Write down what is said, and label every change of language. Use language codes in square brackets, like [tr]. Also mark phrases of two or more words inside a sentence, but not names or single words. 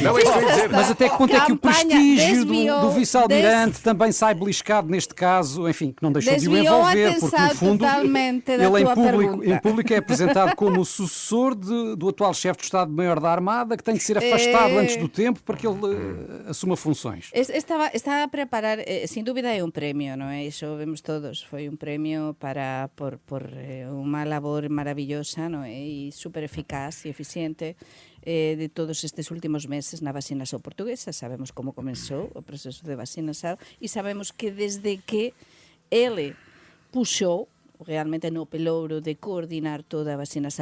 [pt] Mas até que ponto é que o prestígio do vice-almirante também sai beliscado neste caso, enfim, que não deixou de o envolver, porque no fundo ele em público é apresentado como o sucessor do atual chefe de Estado-Maior da Armada, que tem de ser afastado antes do tempo para que ele assuma funções. [gl] Estaba a preparar, sin dúbida é un premio, non é? Iso vemos todos, foi un premio por unha labor maravillosa, non é? E super eficaz e eficiente de todos estes últimos meses na vacinación portuguesa. Sabemos como comenzou o proceso de vacinación e sabemos que desde que ele puxou realmente no pelouro de coordinar toda a vacinação.